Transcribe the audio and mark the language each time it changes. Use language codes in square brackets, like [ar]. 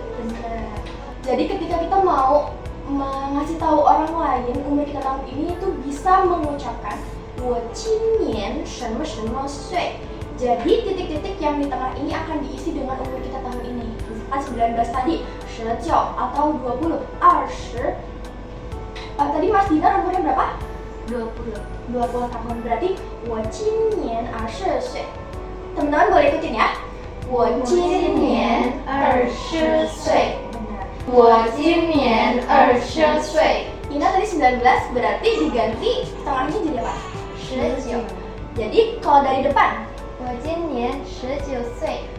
[id] Benar. Jadi ketika kita mau mengasih tahu orang lain umur kita tahun ini itu bisa mengucapkan 我今年什么什么岁. Jadi titik-titik yang di tengah ini akan diisi dengan umur kita tahun ini. Misalkan 19 tadi, 19 atau 20, 20. Tadi Mas Dinar umurnya berapa? 20 tahun. [zh] Berarti 我今年20岁. [id] Teman-teman boleh ikutin ya. [zh] 我今年20岁.Benar. 我今年20岁. [id] Ina tadi 19, berarti diganti tengahnya jadi apa? 19. Jadi kalau dari depan, [zh] 我今年19岁.